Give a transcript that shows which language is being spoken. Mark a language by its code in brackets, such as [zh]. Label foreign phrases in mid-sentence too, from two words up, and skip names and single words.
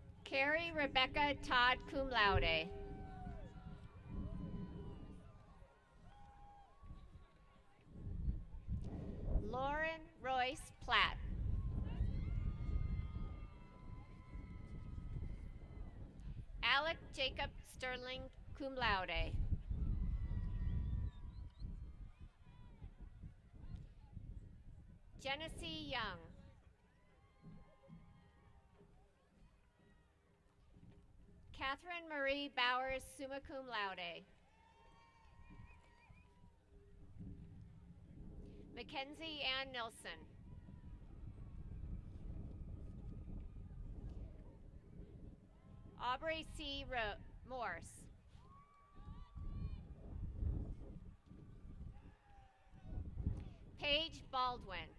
[en] Carrie Rebecca Todd, [la] cum laude. [en] Lauren Royce Platt. Alec Jacob Sterling, [la] cum laude. [en] Genesee Young. Catherine Marie Bowers, [la] summa cum laude. [en] Mackenzie Ann Nilsson. Aubrey C. Morse. Paige Baldwin.